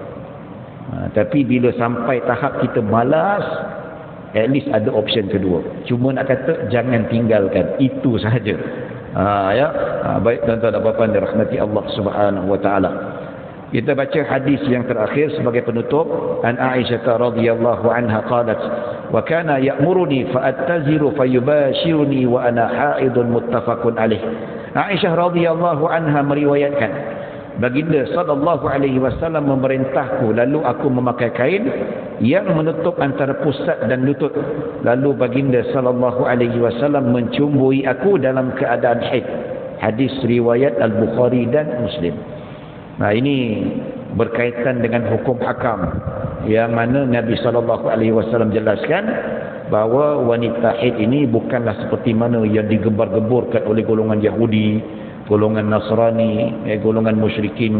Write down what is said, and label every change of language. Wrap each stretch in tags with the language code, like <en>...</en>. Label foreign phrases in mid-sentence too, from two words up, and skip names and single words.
<ms>Tapi bila sampai tahap kita malas,</ms> <en>at least</en> <ms>ada option kedua. Cuma nak kata jangan tinggalkan, itu sahaja. Ya. Baik tuan-tuan dan puan-puan dirahmati Allah</ms> <ar>سبحانه وتعالى.</ar> <ms>Kita baca hadis yang terakhir sebagai penutup.</ms> <ar>عن عائشة رضي الله عنها قالت وكان يأمرني فأتزر فيباشرني وأنا حائض متفق عليه.</ar> <ms>Aisyah</ms> <ar>رضي الله عنها</ar> <ms>meriwayatkan, baginda</ms> <ar>صلى الله عليه وسلم</ar> <ms>memerintahku, lalu aku memakai kain yang menutup antara pusat dan lutut. Lalu baginda</ms> <ar>صلى الله عليه وسلم</ar> <ms>mencumbui aku dalam keadaan haid. Hadis riwayat Al-Bukhari dan Muslim. Ini berkaitan dengan hukum hakam yang mana Nabi SAW jelaskan bahawa wanita haid ini bukanlah seperti mana yang digembar-geburkan oleh golongan Yahudi, golongan Nasrani, golongan musyrikin.</ms>